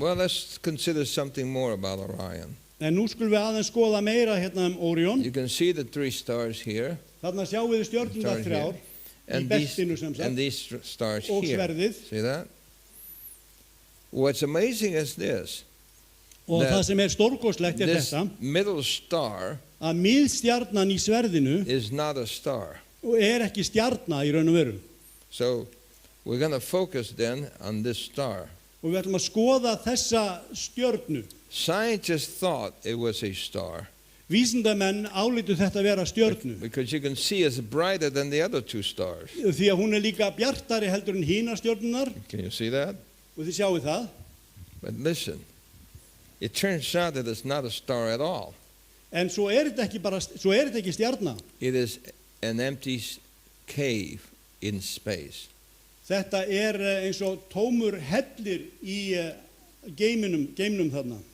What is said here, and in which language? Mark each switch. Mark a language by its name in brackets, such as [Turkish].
[English] Well, let's consider something more about Orion. [Icelandic] En nú skulum við aðeins skoða meira hérna Órion. [English] You can see the 3 stars here. [Icelandic] Þarna sjáum við stjörnundar [English] Stars [Icelandic] þrjár [English] here. [Icelandic] í [English] And [Icelandic] beltinu sem sagt [English] these stars [Icelandic] og [English] here. [Icelandic] sverðið. [English] See that? What's amazing is this. [Icelandic] Og [English] That [Icelandic] það sem er stórkostlegt er [English] This [Icelandic] þetta [English] middle star [Icelandic] að miðstjarnan í sverðinu [English] is not a star. [Icelandic] er ekki stjarna í raun og veru. [English] So we're going to focus then on this star. [Icelandic] Og við ætlum að skoða þessa stjörnu. [English] Scientists thought it was a star [Icelandic] Vísindamenn álitu þetta vera stjörnu [English] because you can see it's brighter than the other two stars. [Icelandic] því að hún er líka bjartari heldur en hína stjörnunar [English] Can you see that? [Icelandic] og þið sjáu það. [English] But listen, it turns out that it's not a star at all. [Icelandic] En svo er þetta ekki stjarna. [English] It is an empty cave in space. [Icelandic] Þetta er eins og tómur hellir í geimnum þarna.